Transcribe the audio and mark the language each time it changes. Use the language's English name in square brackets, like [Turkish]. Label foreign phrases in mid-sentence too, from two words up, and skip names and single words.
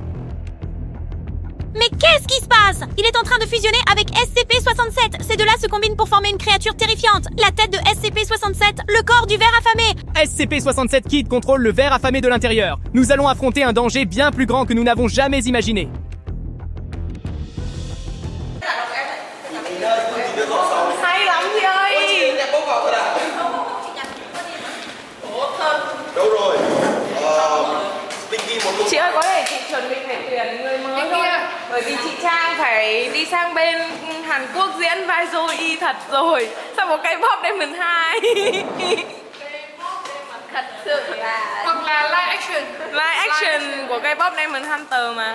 [French] Mais qu'est-ce qui se passe? Il est en train de fusionner avec SCP-67. Ces deux-là se combinent pour former une créature terrifiante. La tête de SCP-67, le corps du ver affamé. SCP-67 Kid contrôle le ver affamé de l'intérieur. Nous allons affronter un danger bien plus grand que nous n'avons jamais imaginé. [Vietnamese] Hay lắm chị ơi. Chị ơi, có thể chị chuẩn bị phải tuyển người mới thôi. Bởi vì chị Trang phải đi sang bên Hàn Quốc diễn vai Joey thật rồi. Sao một cây pop Demon 2. Thật sự là... Hoặc là [English] live action. Live action [Vietnamese] của cây pop Demon Hunter mà.